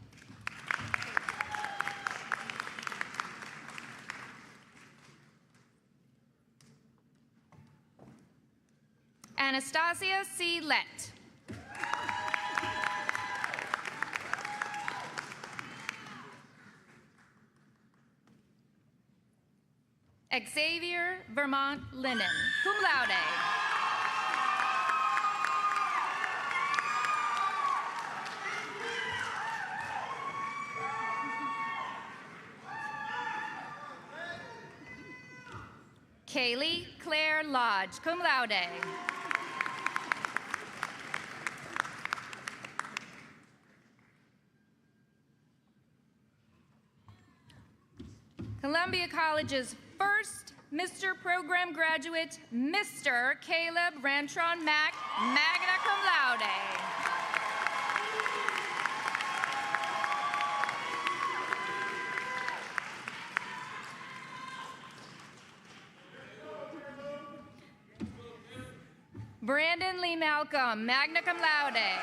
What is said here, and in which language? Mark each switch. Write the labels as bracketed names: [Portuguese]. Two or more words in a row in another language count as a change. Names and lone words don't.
[English] Anastasia C. Lett. Xavier Vermont Linen, [Latin] cum laude. [English] Kaylee Claire Lodge, [Latin] cum laude. [English] Columbia College's first Mr. Program graduate, Mr. Caleb Rantron Mack, [Latin] magna cum laude. [English] Brandon Lee Malcolm, [Latin] magna cum laude.